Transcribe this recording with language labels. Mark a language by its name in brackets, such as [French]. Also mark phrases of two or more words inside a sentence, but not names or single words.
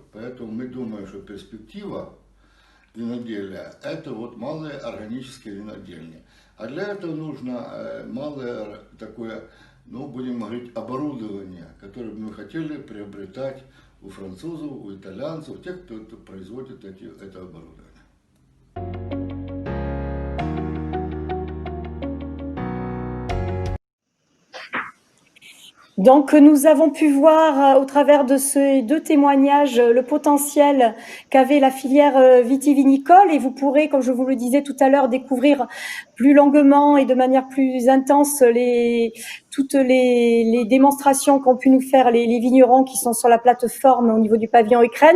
[Russian] Поэтому мы думаем, что перспектива виноделия – это вот малые органические винодельни. А для этого нужно малое такое, ну, будем говорить, оборудование, которое мы хотели приобретать у французов, у итальянцев, тех, кто производит это оборудование. [French] Donc nous avons pu voir au travers de ces deux témoignages le potentiel qu'avait la filière vitivinicole et vous pourrez, comme je vous le disais tout à l'heure, découvrir plus longuement et de manière plus intense toutes les démonstrations qu'ont pu nous faire les vignerons qui sont sur la plateforme au niveau du pavillon Ukraine.